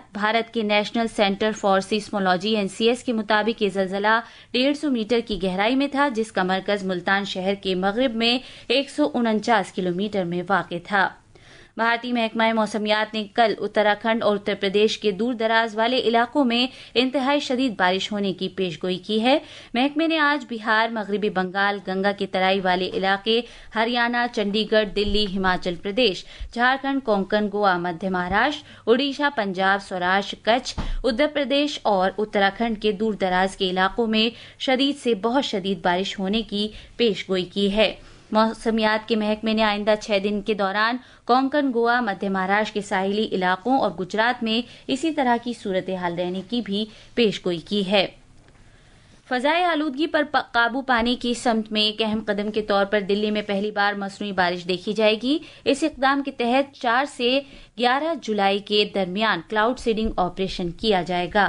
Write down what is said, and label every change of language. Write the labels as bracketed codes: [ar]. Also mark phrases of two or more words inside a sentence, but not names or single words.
[ur] بھارت کے نیشنل سینٹر فار سیسمولوجی NCS کے مطابق یہ زلزلہ 150 میٹر کی گہرائی میں تھا جس کا مرکز ملتان شہر کے مغرب میں 149 کلومیٹر میں واقع تھا. بھارتی محکمہ موسمیات نے کل اتراکھنڈ اور اتر پردیش کے دور دراز والے علاقوں میں انتہائی شدید بارش ہونے کی پیشگوئی کی ہے. محکمے نے آج بہار، مغربی بنگال، گنگا کے ترائی والے علاقے، ہریانہ، چنڈی گڑھ، دلی، ہماچل پردیش، جھارکھنڈ، کونکن، گوا، مدھیہ مہاراشٹر، اڈیشہ، پنجاب، سوراشٹر، کچھ، اتر پردیش اور اتراکھنڈ کے دور دراز کے علاقوں میں شدید سے بہت شدید بارش ہونے کی پیشگوئی کی ہے. موسمیات کے محکمے نے آئندہ 6 دن کے دوران کونکن، گوا، مدھیہ مہاراشٹر کے ساحلی علاقوں اور گجرات میں اسی طرح کی صورتحال رہنے کی بھی پیشگوئی کی ہے. فضائی آلودگی پر قابو پانے کی سمت میں ایک اہم قدم کے طور پر دلی میں پہلی بار مصنوعی بارش دیکھی جائے گی. اس اقدام کے تحت 4 سے 11 جولائی کے درمیان [en] cloud seeding operation [ur] کیا جائے گا.